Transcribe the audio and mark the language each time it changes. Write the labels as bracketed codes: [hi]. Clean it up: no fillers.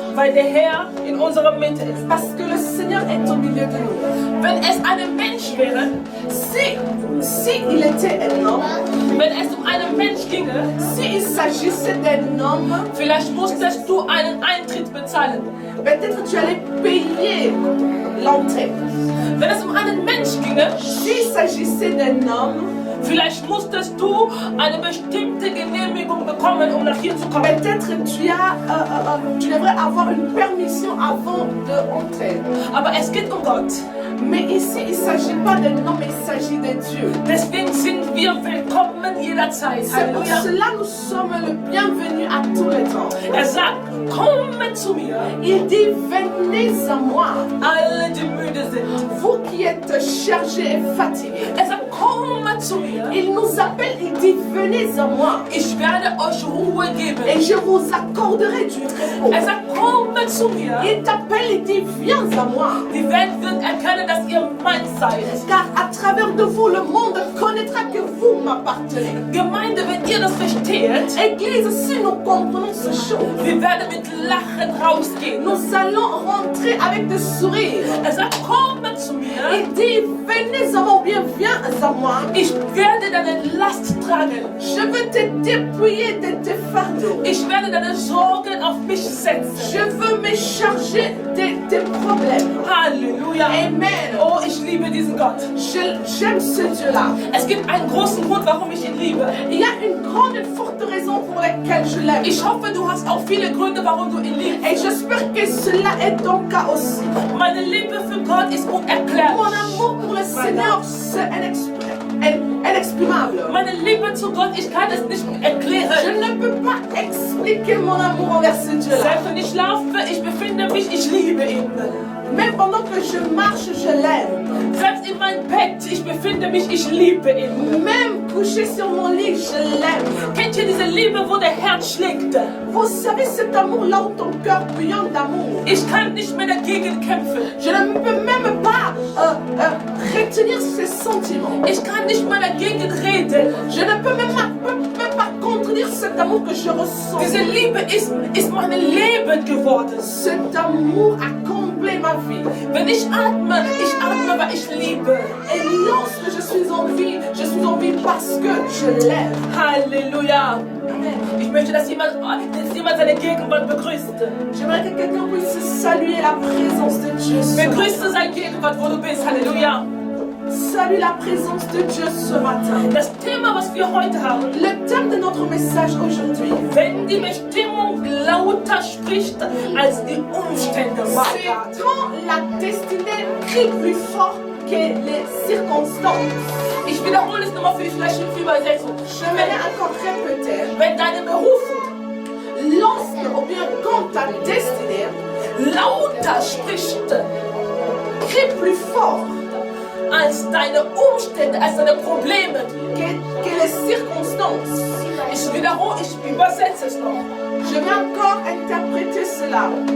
[de] weil der Herr in unserer Mitte ist. [fr] Parce que le Seigneur est au milieu de nous. [de] Wenn es ein Mensch wäre, [fr] Si il était un homme, [de] wenn es um einen Mensch ginge, [fr] s'il s'agissait d'un homme, [de] vielleicht musstest du einen Eintritt bezahlen. [fr] peut-être tu allais payer l'entrée. [de] Wenn es um einen Mensch ginge, [fr] S'il s'agissait d'un homme, [de] vielleicht musstest du eine bestimmte Genehmigung bekommen, um nach hier zu kommen. [fr] peut-être tu devrais avoir une permission avant d'entrer. [de] Aber es geht um Gott. [fr] Mais ici, il ne s'agit pas d'un homme, il s'agit de Dieu. [de] Deswegen sind wir willkommen jederzeit. [fr] C'est pour Halleluja. cela que nous sommes le bienvenu à tous les temps. [de] Er sagt, kommt zu mir, [fr] Il dit, venez à moi, [de] alle die müde sind. [fr] vous qui êtes chargés et fatigués. [de] Er sagt, kommt zu mir. [fr] Il nous appelle, il dit, venez à moi, [de] Ich werde euch Ruhe geben. [fr] et je vous accorderai du repos. [de] Er sagt, kommt zu mir. [fr] Il t'appelle, il dit, viens à moi. [de] Die Welt wird erkennen, dass ihr mein seid. [fr] Car à travers de vous, le monde connaîtra que vous m'appartenez. [de] Gemeinde, wenn ihr das versteht, [fr] Église, si nous comprenons ces choses, [de] wir werden mit Lachen rausgehen. [fr] nous allons rentrer avec des sourires. [de] Er sagt, kommt zu mir. [fr] Il dit, venez à moi, ou bien viens à moi. [de] Ich werde deine Last tragen. [fr] Je veux te dépouiller de tes fardeaux. [de] Ich werde deine Sorgen auf mich setzen. [fr] Je veux me charger de tes problèmes. Halleluja. Amen. [de] Oh, ich liebe diesen Gott. [fr] J'aime ce Dieu-là. [de] Es gibt einen großen Grund, warum ich ihn liebe. [fr] Il y a une grande et forte raison pour laquelle je l'aime. [de] Ich hoffe, du hast auch viele Gründe, warum du ihn liebst. [fr] Et j'espère que cela est ton cas aussi. [de] Meine Liebe für Gott ist unerklärlich. [fr] Mon amour pour le Seigneur, c'est inexprimable. [de] Meine Liebe zu Gott, ich kann es nicht [fr] Je [de] erklären. [fr] ne peux pas expliquer mon amour envers ce Dieu-là. [de] Selbst wenn ich schlafe, ich befinde mich, ich liebe ihn. [fr] Même pendant que je marche, je l'aime. [de] Selbst in meinem Bett, ich befinde mich, ich liebe ihn. [fr] Même couché sur mon lit, je l'aime. [de] Kennt ihr diese Liebe, wo der Herz schlägt? [fr] Vous savez cet amour là où ton cœur bouillonne d'amour. [de] Ich kann nicht mehr dagegen kämpfen. [fr] Je ne peux même pas retenir ces sentiments. [de] Ich kann nicht mehr dagegen reden. [fr] Je ne peux même pas contredire cet amour que je ressens. [de] Diese Liebe ist mein Leben geworden. [fr] Cet amour a comblé ma vie. [de] Wenn ich atme, weil ich liebe. [fr] Et lorsque je suis en vie, je Je suis en vie parce que je l'aime. Halleluja. Amen. [de] Ich möchte, dass jemand seine Gegenwart begrüßt. [fr] J'aimerais que quelqu'un puisse saluer la présence de Dieu ce matin. [de] Begrüße seine Gegenwart, wo du bist. Halleluja. [fr] Salue la présence de Dieu ce matin. [de] Das Thema, was wir heute haben, [fr] Le thème de notre message aujourd'hui, [de] wenn die Bestimmung lauter spricht als die Umstände. [fr] c'est quand la destinée crie plus fort que les circonstances. [de] Ich wiederhole es nochmal für die fleischliche Übersetzung. [fr] J'aimerais encore répéter, [de] Wenn deine Berufung [fr] lorsque ou bien quand ta destinée [de] lauter spricht [fr] crie plus fort [de] als deine Umstände, als deine Probleme. [fr] que les circonstances. [de] Ich wiederhole, ich übersetze es noch. [fr] Je vais encore interpréter cela.